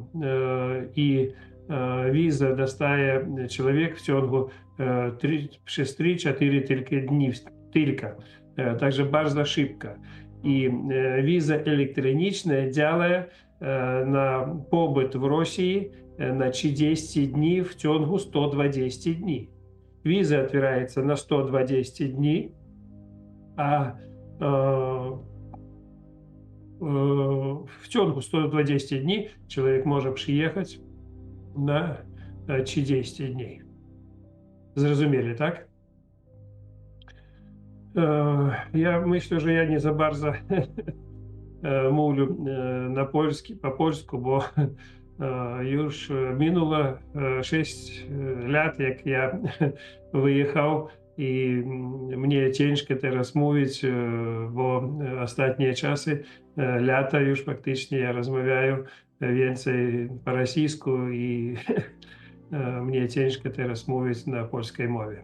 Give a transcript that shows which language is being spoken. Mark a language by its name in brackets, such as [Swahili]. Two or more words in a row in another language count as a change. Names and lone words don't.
[Polish] I wizę dostaje człowiek w ciągu przez 3-4 tylko dni. Także bardzo szybko. I wiza elektroniczna działa na pobyt w Rosji [Ukrainian] на 30 днів в [Polish] ciągu 120 [Ukrainian] днів. Віза відкривається на 120 днів, а в ciągu 120 днів чоловік може приїхати на 30 днів. Зрозуміли, так? [Polish] Я myślę, że ja nie za bardzo mówię po polsku, bo już minęło 6 lat, jak ja wyjechał i mnie ciężko teraz mówić, bo ostatnie czasy, lata już faktycznie ja rozmawiam więcej po rosyjsku i mnie ciężko teraz mówić na polskiej mowie.